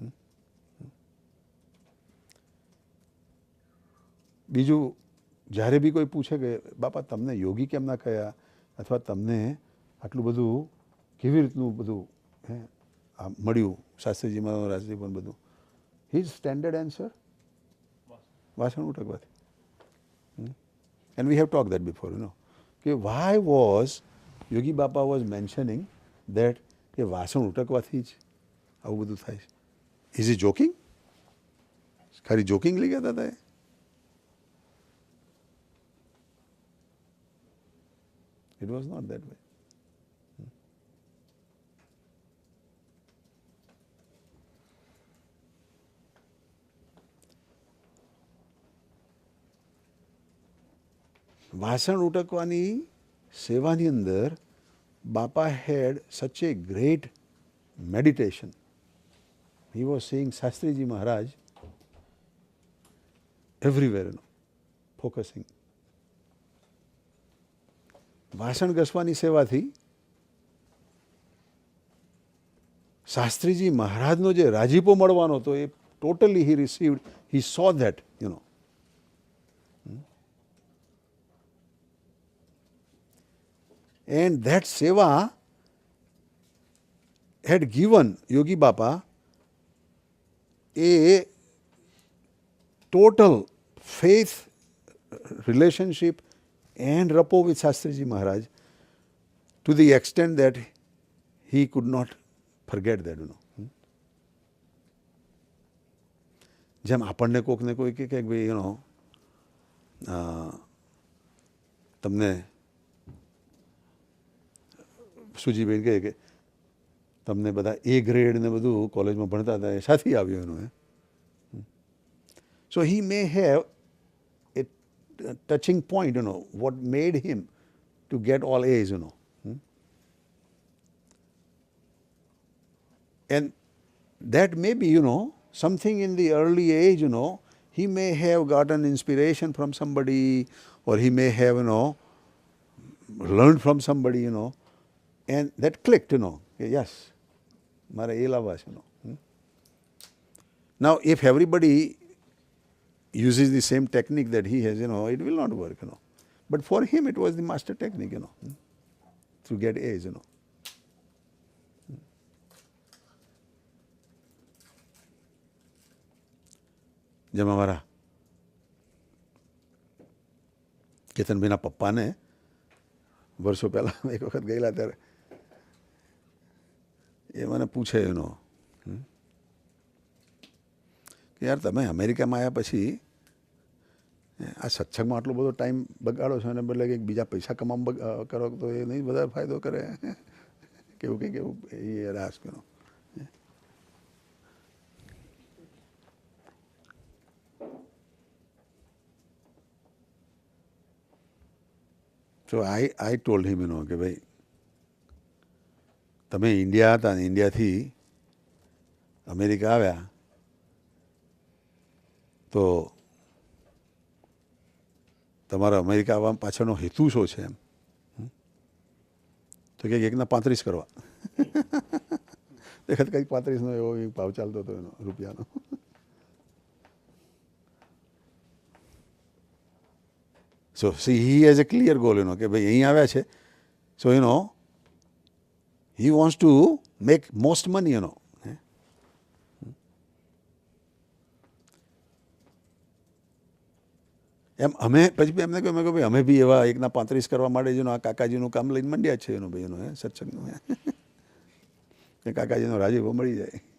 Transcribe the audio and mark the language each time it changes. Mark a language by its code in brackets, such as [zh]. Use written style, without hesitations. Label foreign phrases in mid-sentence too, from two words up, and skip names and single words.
[gu] બીજું જ્યારે બી કોઈ પૂછે કે બાપા તમને યોગી કેમ ના કહ્યા અથવા તમને આટલું બધું કેવી રીતનું બધું મળ્યું શાસ્ત્રીજીમાં રાજજી પણ બધું, [en] his standard answer [gu] વાસણ ઉટકવાથી. [en] And we have talk that before, you know, કે why was Yogi Bapa was mentioning that [gu] કે વાસણ ઉટકવાથી જ આવું બધું થાય છે. [en] is he joking? [gu] ખાલી જોકિંગલી કહેતા હતા એ? [en] It was not that way. [gu] વાસણ ઉટકવાની સેવાની અંદર બાપા [en] had such a great meditation. He was seeing Shastriji Maharaj everywhere, you know, focusing. [gu] વાસણ ઘસવાની સેવાથી શાસ્ત્રીજી મહારાજનો જે રાજીપો મળવાનો હતો એ [en] totally he received, he saw that, you know. And that seva had given Yogi Bapa a total faith relationship and rapport with Shastriji Maharaj to the extent that he could not forget that, you know. [gu] જેમ આપણને કોકને કોઈ કે ભાઈ [en] you know [gu] તમને સુજીબેન કહે કે તમને બધા A ગ્રેડ ને બધું કોલેજમાં ભણતા હતા એ સાથી આવ્યો એનું. [en] So he may have a touching point, you know, what made him to get all A's, you know. And that may be, you know, something in the early age, you know, he may have gotten inspiration from somebody, or he may have, you know, learned from somebody, and that clicked, yes, [gu] મારા એ લાવવા છે, [en] Now, if everybody uses the same technique that he has, it will not work, But for him, it was the master technique, to get A's, [gu] જેમ અમારા કેતનભાઈના પપ્પાને વર્ષો પહેલાં એક વખત ગયેલા ત્યારે એ મને પૂછે કે યાર તમે અમેરિકામાં આવ્યા પછી આ સત્સંગમાં આટલો બધો ટાઈમ બગાડો છો અને બદલે કંઈક બીજા પૈસા કમાવા કરો તો એ નહીં વધારે ફાયદો કરે કેવું કંઈક એવું એ રાસ કરો. [en] So I told him, [gu] કે ભાઈ તમે ઇન્ડિયા હતા ને ઇન્ડિયાથી અમેરિકા આવ્યા તો તમારા અમેરિકા આવવા પાછળનો હેતુ શું છે એમ? તો કે એકના 35 કરવા. દેખત કંઈક 35નો એવો ભાવ ચાલતો હતો એનો રૂપિયાનો. [en] So see, he has a clear goal, [gu] કે ભાઈ અહીં આવ્યા છે. [en] So, he wants to make most money, [gu] એમ અમે પછી એમને કહ્યું મેં કહ્યું ભાઈ અમે બી એવા એકના 35 કરવા માટે આ કાકાજીનું કામ લઈને મંડ્યા છે ભાઈ સત્સંગનું કે કાકાજીનો રાજીપો મળી જાય.